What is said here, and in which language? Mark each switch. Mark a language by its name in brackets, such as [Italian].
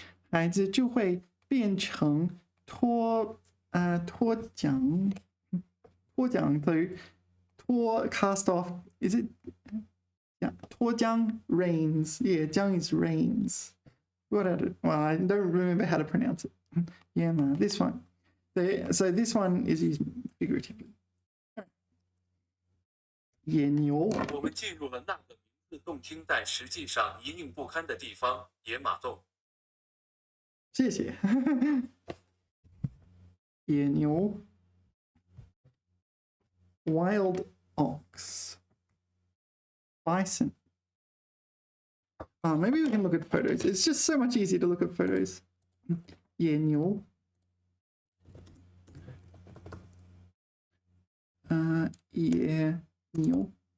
[Chinese] 孩子就会变成脱缰 [English] so cast off. Is it? Yeah, 脱缰 reins. Yeah, 缰is reins. Well, I don't remember how to pronounce it. Yeah, man, this one. So this one is used figuratively. [Chinese] 野牛. 我们进入了那个名字洞听但实际上一应不堪的地方——野马洞。谢谢。 [English] 野牛 wild ox, bison. Maybe we can look at photos. It's just so much easier to look at photos. [Chinese] 野牛 野牛.